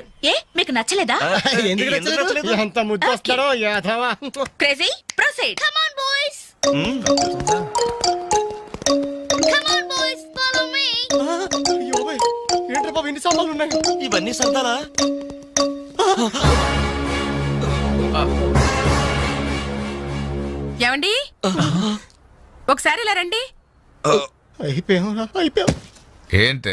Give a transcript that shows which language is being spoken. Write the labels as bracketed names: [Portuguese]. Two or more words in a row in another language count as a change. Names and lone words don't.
[Telugu] ఏ మీకు నచ్చలేదా? ఎందుకు నచ్చలేదు? ఎంత ముద్దు వస్తాడో యాదవా. [English] Crazy, proceed. Come on, boys. Come on, boys. Follow me. [Telugu] ఏంట్రా బాబు, ఎన్ని సామాన్లు ఉన్నాయి? ఇవన్నీ సరదాలా? ఏమండి, ఒకసారి ఇలా రండి. అయిపోయాం. ఏంటే